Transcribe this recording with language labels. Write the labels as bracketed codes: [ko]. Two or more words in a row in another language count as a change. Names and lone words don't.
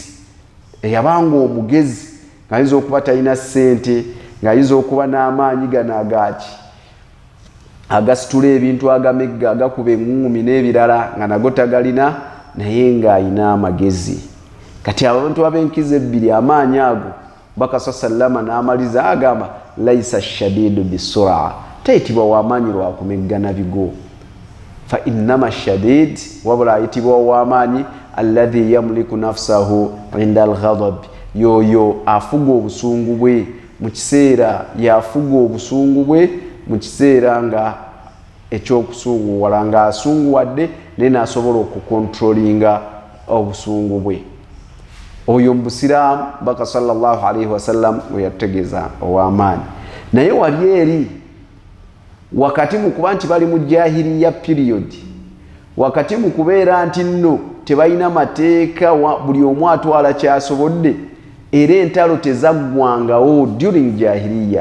[lg] Eyabanga omugezi ng'ayinza okuba talina ssente ng'ayinza okuba n'amaanyi gano agasitula ebintu agamegga agakuba eŋŋuumi n'ebirala nga nago tagalina naye ng'ayina amagezi. Kati abantu ab'enkizo ebbiri amaanyi ago Baka sallama n'amaliza agamba [ar] laisa shadidu bisura, [lg] taitibwa w'amaanyi lwakumeggana bigo. [ar] Fa innama shadid [lg] wabula ayitibwa w'amaanyi [ar] alladhi yamliku nafsahu inda al-ghadab, [lg] yoyo afuga obusungu bwe mu kiseera yafuga obusungu bwe mu kiseera nga ekyokusunguwala nga asunguwadde naye n'asobola okukontrolinga obusungu bwe. Oyo mbusiraamu Baka [ar] sallallahu alaihi wasallam [lg] we yategeeza ow'amaanyi. Naye wali eri wakati mu kuba nti bali mu jahiliya period, wakati mu kubeera nti nno tebalina mateeka buli omu atwala kyasobodde, era entalo tezaggwangawo during jahiliya.